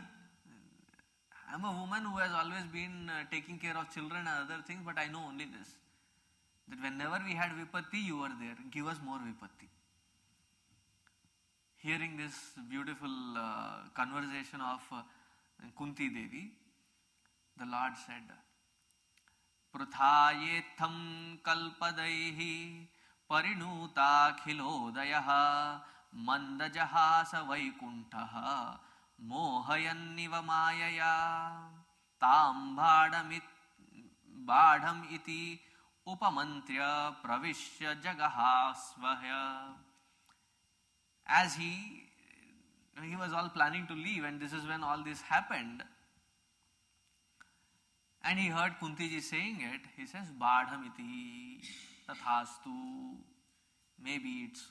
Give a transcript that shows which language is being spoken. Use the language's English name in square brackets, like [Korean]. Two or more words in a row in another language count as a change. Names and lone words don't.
[English] I am a woman who has always been taking care of children and other things, but I know only this. That whenever we had Vipatti, you were there. Give us more Vipatti. Hearing this beautiful conversation of Kunti Devi, the Lord said, [Sanskrit] पृथयेत्थं कलपदैः परिणूताखिलोदयः मन्दं जहास वैकुण्ठो मोहयन्निव मायया तां बाढमिति उपामन्त्र्य प्रविश्य गजसाह्वयम्. [English] As he was all planning to leave, and this is when all this happened, and he heard Kunti ji saying it, he says, [Sanskrit] बाढमिति तथास्तु, [English] maybe it's so.